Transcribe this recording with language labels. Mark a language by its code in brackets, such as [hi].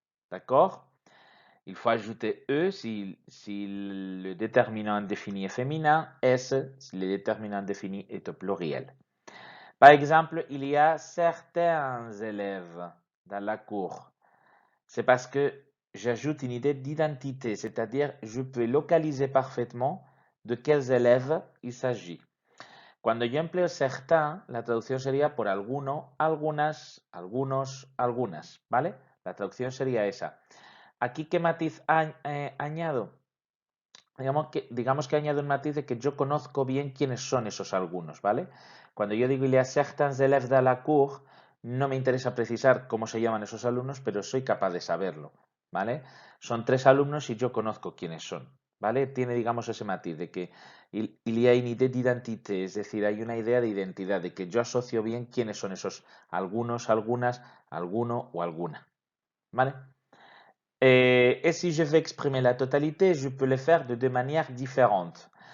[fr] D'accord? Il faut ajouter E si le déterminant indéfini est féminin, S si le déterminant indéfini est au pluriel. Par exemple, il y a certains élèves dans la cour. C'est parce que j'ajoute une idée d'identité, c'est-à-dire je peux localiser parfaitement de quels élèves il s'agit. [es] Cuando yo empleo certains, la traducción sería por alguno, algunas, algunos, algunas, ¿vale? La traducción sería esa. Aquí, ¿qué matiz añado? Digamos que añado un matiz de que yo conozco bien quiénes son esos algunos, ¿vale? Cuando yo digo [fr] il y a certains élèves de la cour, [es] no me interesa precisar cómo se llaman esos alumnos, pero soy capaz de saberlo, ¿vale? Son 3 alumnos y yo conozco quiénes son, ¿vale? Tiene, digamos, ese matiz de que [fr] il y a une idée d'identité, [es] es decir, hay una idea de identidad, de que yo asocio bien quiénes son esos algunos, algunas, alguno o alguna, ¿vale? [fr] Et si je veux exprimer la totalité, je peux le faire de deux manières différentes.